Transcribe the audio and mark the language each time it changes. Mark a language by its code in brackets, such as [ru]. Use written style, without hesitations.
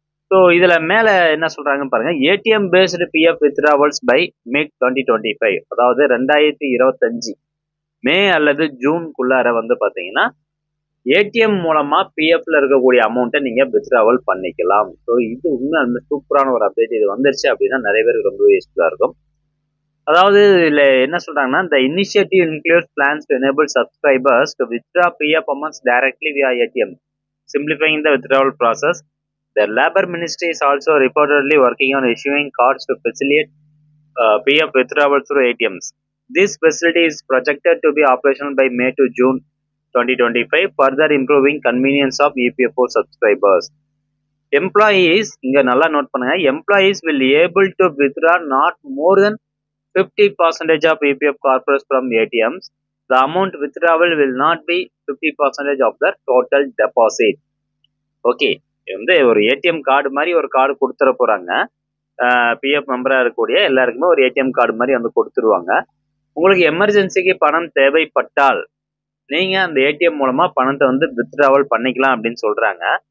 [ta] So இதுல மேல என்ன சொல்றாங்கன்னு பாருங்க. ATM based PF withdrawals by மே 2025, அதாவது 2025 மே அல்லது ஜூன்குள்ளார பாத்தீங்கன்னா ஏடிஎம் மூலமா பிஎஃப்ல இருக்கக்கூடிய அமௌண்ட்டை நீங்க வித்ட்ராவல் பண்ணிக்கலாம். ஸோ இது உண்மை சூப்பரான ஒரு அப்டேட். இது வந்துருச்சு அப்படின்னா நிறைய பேருக்கு ரொம்ப யூஸ்ஃபுல்லா இருக்கும். அதாவது இதுல என்ன சொல்றாங்கன்னா, [en] the initiative includes plans to enable subscribers to withdraw PF amounts directly via ATM, simplifying the withdrawal process. The Labor Ministry is also reportedly working on issuing cards to facilitate PF withdrawal through ATMs. This facility is projected to be operational by May to June 2025, further improving convenience of EPFO subscribers. Employees, [ta] இங்க நல்லா note பண்ணுங்க, [en] employees will able to withdraw not more than 50% of EPF corpus from ATMs. The amount withdrawal will not be 50% of the total deposit. [ta] Okay, ஒரு ATM card மாதிரி ஒரு card கொடுத்துட போறாங்க. PF மெம்பரா இருக்கக்கூடிய எல்லாருக்குமே ஒரு ஏடிஎம் கார்டு மாதிரி கொடுத்துருவாங்க. உங்களுக்கு எமர்ஜென்சிக்கு பணம் தேவைப்பட்டால் நீங்க அந்த ஏடிஎம் மூலமா பணத்தை வித்ட்ராவல் பண்ணிக்கலாம் அப்படின்னு சொல்றாங்க.